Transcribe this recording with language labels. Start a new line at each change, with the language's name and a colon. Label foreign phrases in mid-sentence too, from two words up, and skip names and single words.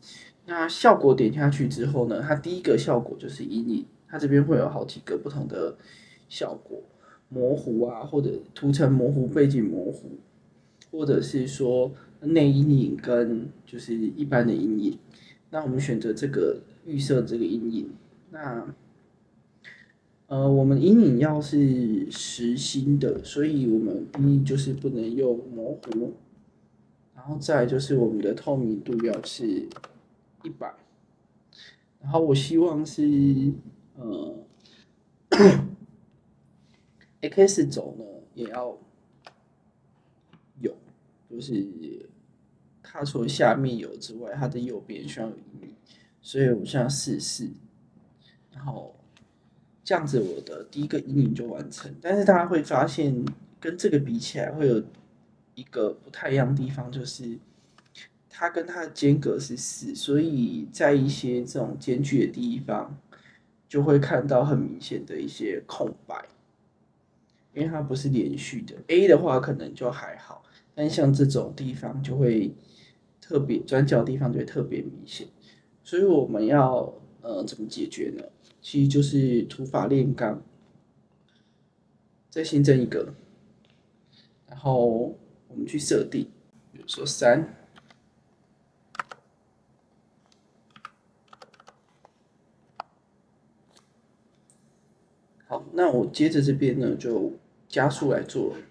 Chinese: 那效果點下去之後呢，它第一個效果就是陰影，它這邊會有好幾個不同的效果，模糊啊，或者圖層模糊、背景模糊，或者是說內陰影跟就是一般的陰影。那我們選擇這個預設這個陰影。那我們陰影要是實心的，所以我們第一就是不能用模糊，然後再來就是我們的透明度要是100，然後我希望是 X 軸呢也要有，就是它除了下面有之外，它的右邊需要有陰影，所以我現在試試，然後。這樣子，我的第一個陰影就完成。但是大家會發現，跟這個比起來，會有一個不太一樣的地方，就是它跟它的間隔是4，所以在一些這種間距的地方，就會看到很明顯的一些空白，因為它不是連續的。A 的話可能就還好，但像這種地方就會特別轉角的地方就會特別明顯，所以我們要怎麼解決呢？其實就是土法煉鋼，再新增一個，然後我們去設定，比如說3，好，那我接着這邊呢就加速來做。